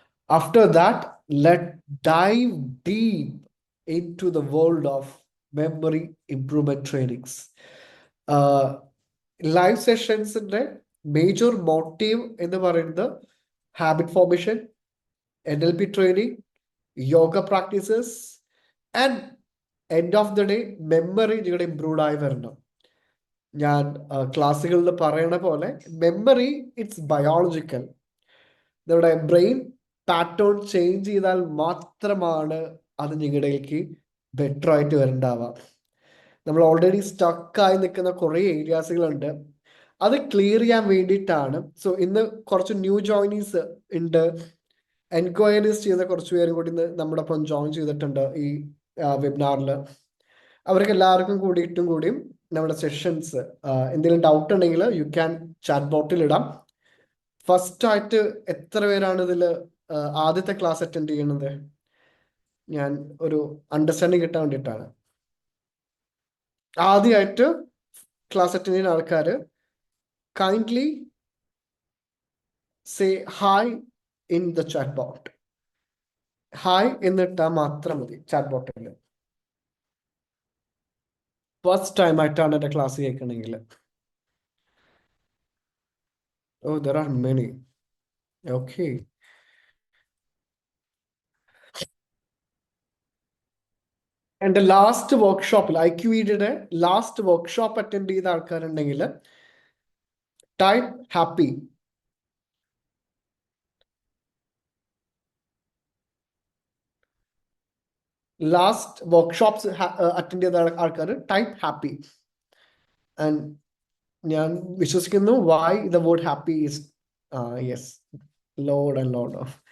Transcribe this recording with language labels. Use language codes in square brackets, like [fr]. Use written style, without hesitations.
[en] After that, let's dive deep into the world of memory improvement trainings. [ml] Live സെഷൻസിന്റെ major motive എന്ന് പറയുന്നത് habit formation, NLP training, yoga practices and end of the day memory നിങ്ങളുടെ improve ആയി വരണം. ഞാൻ ക്ലാസ്സുകളിൽ പറയണ പോലെ മെമ്മറി ഇറ്റ്സ് ബയോളജിക്കൽ. നമ്മുടെ ബ്രെയിൻ പാറ്റേൺ ചേഞ്ച് ചെയ്താൽ മാത്രമാണ് അത് നിങ്ങളുടേക്ക് ബെറ്റർ ആയിട്ട് വരണ്ടാവുക. നമ്മൾ ഓൾറെഡി സ്റ്റക്കായി നിൽക്കുന്ന കുറേ ഏരിയാസുകളുണ്ട്, അത് ക്ലിയർ ചെയ്യാൻ വേണ്ടിയിട്ടാണ്. സോ ഇന്ന് കുറച്ച് ന്യൂ ജോയിനീസ് ഉണ്ട്, എൻക്വയറീസ് ചെയ്ത കുറച്ച് പേരും കൂടി ഇന്ന് നമ്മുടെ ഒപ്പം ജോയിൻ ചെയ്തിട്ടുണ്ട് ഈ വെബിനാറിൽ. അവർക്ക് എല്ലാവർക്കും കൂടിയും നമ്മുടെ സെഷൻസ് എന്തെങ്കിലും ഡൗട്ട് ഉണ്ടെങ്കിൽ യു ക്യാൻ ചാറ്റ് ബോട്ടിൽ ഇടാം. ഫസ്റ്റ് ആയിട്ട് എത്ര പേരാണ് ഇതിൽ ആദ്യത്തെ ക്ലാസ് അറ്റൻഡ് ചെയ്യുന്നത്? ഞാൻ ഒരു അണ്ടർസ്റ്റാൻഡിങ് കിട്ടാൻ വേണ്ടിയിട്ടാണ്. ആദ്യമായിട്ട് ക്ലാസ് അറ്റൻഡ് ചെയ്യുന്ന ആൾക്കാർ [en] kindly say hi in the chat bot. [ml] Hi എന്നിട്ടാ മാത്രം മതി ചാറ്റ് ബോട്ടിൽ. ഫസ്റ്റ് ടൈം ആയിട്ടാണ് എൻ്റെ class കേൾക്കണമെങ്കിൽ. [en] Oh there are many. Okay. [ml] എൻ്റെ ലാസ്റ്റ് വർക്ക്ഷോപ്പിൽ IQEDയുടെ ലാസ്റ്റ് വർക്ക്ഷോപ്പ് അറ്റൻഡ് ചെയ്ത ആൾക്കാരുണ്ടെങ്കിൽ type happy. Last workshops attend ചെയ്ത ആൾക്കാർ ടൈപ്പ് ഹാപ്പി. [en] and [ml] ഞാൻ വിശ്വസിക്കുന്നു [en] why the word happy is yes, load and load of.